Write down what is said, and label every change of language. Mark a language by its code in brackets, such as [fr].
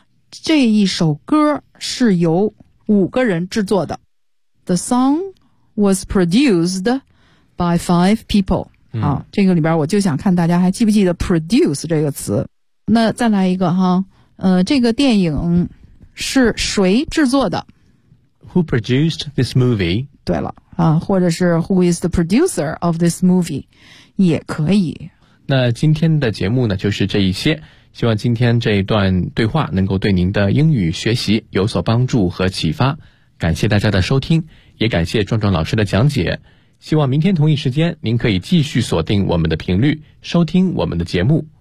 [zh] 这一首歌是由5个人制作的。 [en] The song was produced by 5 people. [zh] 这个里边我就想看大家还记不记得 produce 这个词。那再来一个哈，这个电影是谁制作的？ [en] Who produced this movie? [zh] 对了啊，或者是 [en] Who is the producer of this movie? [zh] 也可以。那今天的节目呢，就是这一些。希望今天这一段对话能够对您的英语学习有所帮助和启发。感谢大家的收听，也感谢壮壮老师的讲解。希望明天同一时间，您可以继续锁定我们的频率，收听我们的节目。